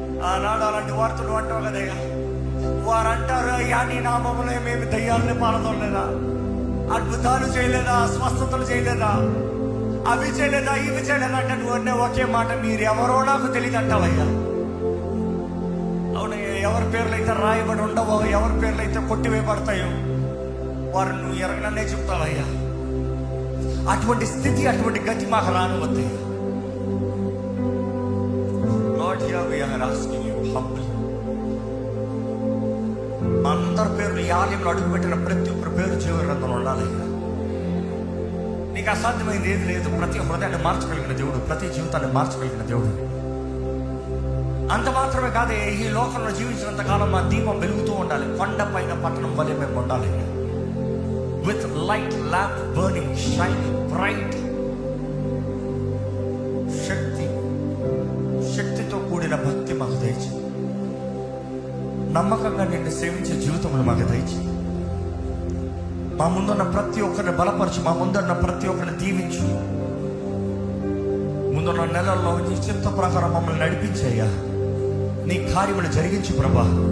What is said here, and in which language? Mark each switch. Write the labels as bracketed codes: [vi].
[te] ఆనాడు అలాంటి వార్తలు అంటావు కదయ్యా. వారు అంటారు, అయ్యా నీ నామములో మేము దయ్యాలని పారదోలేదా, అద్భుతాలు చేయలేదా, స్వస్థతలు చేయలేదా, అవి చేయలేదా, ఇవి చేయలేదా అంటే నువ్వు అనే ఒకే మాట, మీరు ఎవరో నాకు తెలియదు అంటావయ్యా. అవునయ్యా, ఎవరి పేర్లు అయితే రాయబడి ఉండవో, ఎవరి పేర్లు అయితే కొట్టివేయబడతాయో వారు నువ్వు ఎరగననే చెప్తావయ్యా. అటువంటి స్థితి, అటువంటి గతి మాకు రానివద్దయ్యా. [en] Lord, here we are asking you humbly. [te] అందరి పేర్లు ఈ ఆలయంలో అడుగుపెట్టిన ప్రతి ఒక్కరి పేరు జీవగ్రంథంలో ఉండాలయ్యా. నీకు అసాధ్యమైంది ఏది లేదు. ప్రతి హృదయాన్ని మార్చగలిగిన దేవుడు, ప్రతి జీవితాన్ని మార్చగలిగిన దేవుడు. అంత మాత్రమే కాదే, ఈ లోకంలో జీవించినంత కాలం మా దీపం వెలుగుతూ ఉండాలి. కొండ పైన పట్టణం వలె మేము ఉండాలి. [en] With light lamp burning, shining bright. [te] శక్తితో కూడిన భక్తి మాకు దయచి, నమ్మకంగా నిన్ను సేవించే జీవితములు మాకు దయచి. మా ముందున్న ప్రతి ఒక్కరిని బలపరచు, మా ముందున్న ప్రతి ఒక్కరిని దీవించు. ముందున్న నెలల్లో నీ చిత్త ప్రకారం మమ్మల్ని నడిపించయ్యా. నీ కార్యములు జరిగించు ప్రభా.